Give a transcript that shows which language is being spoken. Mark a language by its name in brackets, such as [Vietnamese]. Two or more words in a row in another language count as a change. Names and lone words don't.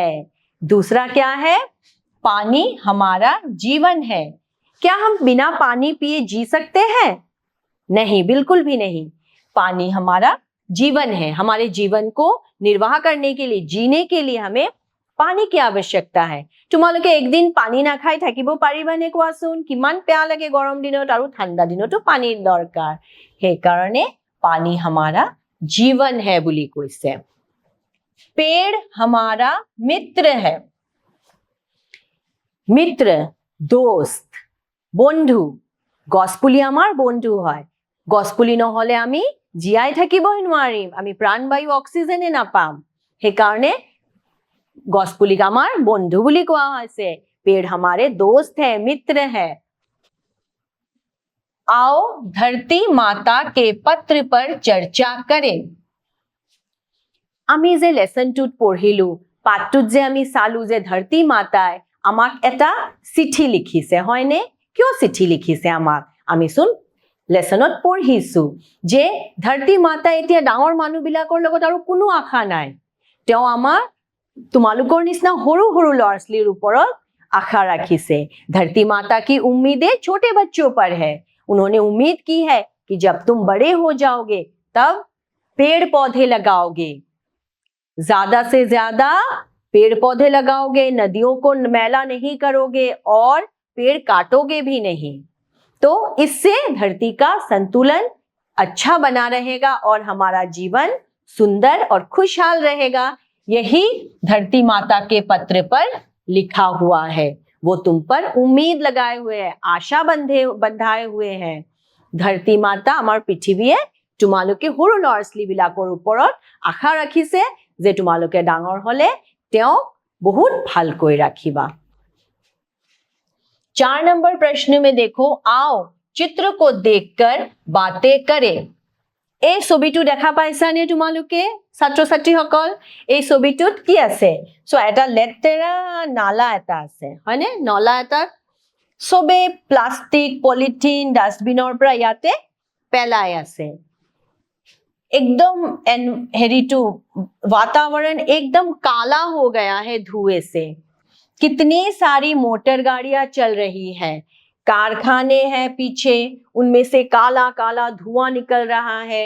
[Hindi] दूसरा क्या है पानी हमारा जीवन है। क्या हम बिना पानी पिए जी सकते हैं? नहीं, बिल्कुल भी नहीं। पानी हमारा जीवन है, हमारे जीवन को निर्वाह करने के लिए जीने के लिए हमें पानी की आवश्यकता है। [Assamese] তোমালোকে একদিন পানী না খাই থাকিব পাৰিবানে কোৱাচোন? কিমান পেয়া লাগে গৰম দিনত আৰু ঠাণ্ডা দিনতো পানীৰ দৰকাৰ। সেই কাৰণে পানী [Hindi] हमारा जीवन है [Assamese] বুলি কৈছে। [Hindi] पेड़ हमारा मित्र है। मित्र दोस्त [Assamese] বন্ধু, গছপুলি আমাৰ বন্ধু হয়। গছপুলি নহলে আমি জীয়াই থাকিবই নোৱাৰিম, আমি প্ৰাণবায়ু অক্সিজেনে নাপাম। সেইকাৰণে গছপুলিক আমাৰ বন্ধু বুলি কোৱা হৈছে। [Hindi] पेड़ हमारे दोस्त है मित्र है। आओ धरती माता के पत्र पर चर्चा करें। [Assamese] আমি যে লেসনটোত পঢ়িলো পাঠটোত যে আমি চালো যে ধৰতী মাতাই আমাক এটা চিঠি লিখিছে হয়নে। কিয় চিঠি লিখিছে আমাক আমি চোন লেসনত পঢ়িছো যে ধৰতী মাতা এতিয়া ডাঙৰ মানুহবিলাকৰ লগত আৰু কোনো আশা নাই, তেওঁ আমাৰ তোমালোকৰ নিচিনা সৰু সৰু ল'ৰা-ছোৱালীৰ ওপৰত আশা ৰাখিছে। [Hindi] धरती माता की उम्मीदें छोटे बच्चों पर है। उन्होंने उम्मीद की है कि जब तुम बड़े हो जाओगे तब पेड़ पौधे लगाओगे, ज्यादा से ज्यादा पेड़ पौधे लगाओगे, नदियों को मैला नहीं करोगे और पेड़ काटोगे भी नहीं। तो इससे धरती का संतुलन अच्छा बना रहेगा और हमारा जीवन सुंदर और खुशहाल रहेगा। यही धरती माता के पत्र पर लिखा हुआ है। वो तुम पर उम्मीद लगाए हुए है, आशा बंधाए हुए हैं। धरती माता [Assamese] আমাৰ পৃথিৱীয়ে তোমালোকে সৰু ল'ৰা-ছোৱালীবিলাকৰ ওপৰত আশা ৰাখিছে যে তোমালোকে ডাঙৰ হলে তেওঁ बहुत ভালকৈ ৰাখিবা। [Hindi] 4 नंबर प्रश्न में देखो आओ चित्र को देखकर बातें करें। [Assamese] এই ছবিটো দেখা পাইছানে তোমালোকে ছাত্ৰ ছাত্ৰীসকল? এই ছবিটোত কি আছে? সো এটা লেতেৰা নালা এটা আছে হয়নে। নলা এটা সবে প্লাষ্টিক পলিথিন ডাষ্টবিনৰ পৰা ইয়াতে পেলাই আছে। [Hindi] एकदम हेरिटू वातावरण एकदम काला हो गया है धुएं से। कितनी सारी मोटर गाड़ियां चल रही है, कारखाने हैं पीछे, उनमें से काला काला धुआं निकल रहा है।